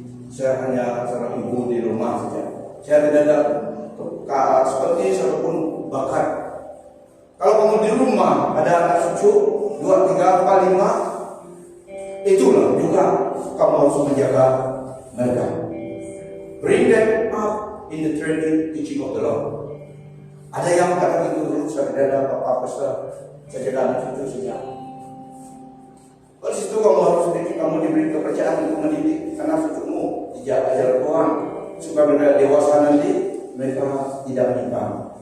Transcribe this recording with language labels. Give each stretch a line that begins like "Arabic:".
Indonesian: Saya hanya seorang ibu di rumah saja. Saya tidak ada ekspertis ataupun bakat. Kalau kamu di rumah ada anak cucu 2, 3, 4, 5, itulah juga kamu harus menjaga mereka.
English: Bring them up in the training teaching of the Lord.
Indonesian: Ada yang kata itu saya tidak ada apa-apa, saya jaga anak cucu saja. Kalau situ kamu harus kamu diberi kepercayaan untuk mendidik anak cucumu, dijaga jalan Tuhan supaya mereka dewasa nanti mereka tidak menyimpang.